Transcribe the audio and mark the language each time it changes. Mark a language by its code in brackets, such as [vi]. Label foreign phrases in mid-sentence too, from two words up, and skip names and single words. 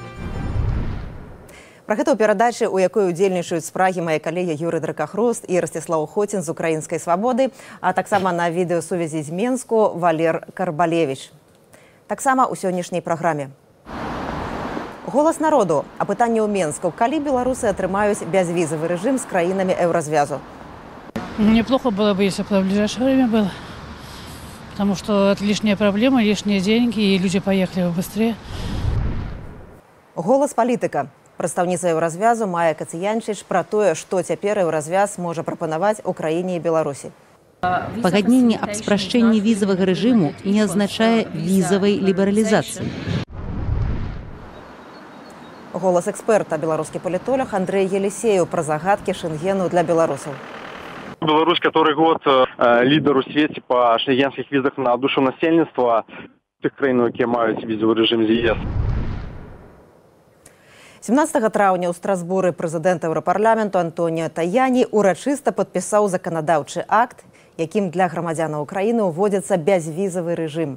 [be] Пра гэта ў перадачы, у якой удзельнічаюць з Прагі мае калегі Юрый Дракахрост і Ростислав Хотін з украінскай свабоды, а таксама на відэасувязі з Менску Валер Карбалевич. Таксама ў сённяшняй праграме. Голас народу. Апытанне ў Менску. Калі беларусы атрымаюць бязвізавы рэжым з краінамі еўразвязу? [ru] Неплохо было бы, если бы в ближайшее время было. Потому что это лишняя проблема, лишние деньги, и люди поехали бы быстрее. [be] Голас палітыка. Прадстаўніца еўразвязу Майя Кацыянчыч пра тое, што цяпер еўразвяз можа прапанаваць Украіне і Беларусі. Пагадненне аб спрашчэнні візавага рэжыму не азначае візавай лібералізацыі. Голас эксперта, беларускі палітолог Андрей Елисеев пра загадкі Шенгену для беларусаў. [ru] Беларусь, который год лидер у свете по шенгенских визах на душу [be] насельніцтва тых краін, якія маюць візавы рэжым з ЕС. 17 траўня ў Страсбуры прэзідэнт Еўрапарламенту Антоніо Таяні урачыста падпісаў заканадаўчы акт, якім для грамадзянаў Украіны ўводзіцца бязвізавы рэжым.